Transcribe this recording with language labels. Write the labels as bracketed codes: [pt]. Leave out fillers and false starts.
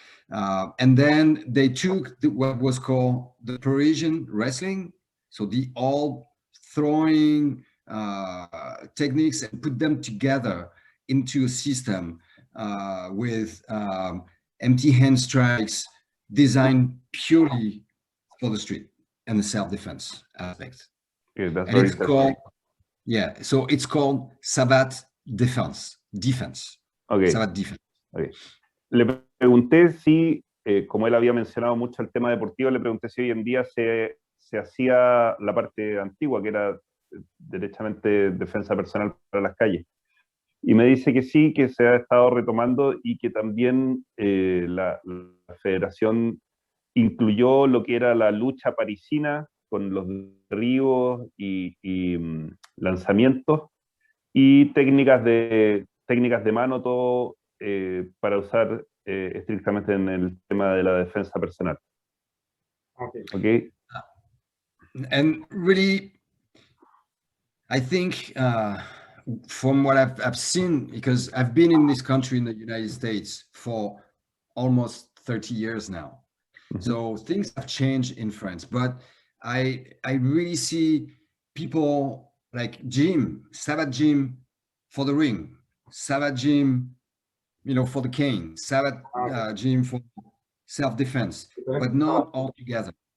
[en] And then they took what was called the Parisian wrestling, so the all throwing techniques, and put them together into a system with empty hand strikes designed purely for the street and the self-defense aspect. Yeah, that's and very it's called, yeah, so it's called Savate defense. Okay. Savate defense. Okay. [es] Le pregunté si, como él había mencionado mucho el tema deportivo, le pregunté si hoy en día se hacía la parte antigua, que era derechamente defensa personal para las calles. Y me dice que sí, que se ha estado retomando y que también la federación incluyó lo que era la lucha parisina con los derribos y lanzamientos y técnicas de mano, todo para usar estrictamente en el tema de la defensa personal. [en] Okay. And really, I think from what I've seen, because I've been in this country in the United States for almost 30 years now. Mm-hmm. So things have changed in France, but I really see people like Savate gym for the ring, Savate gym, for the cane, Savate gym for self-defense, but not all together.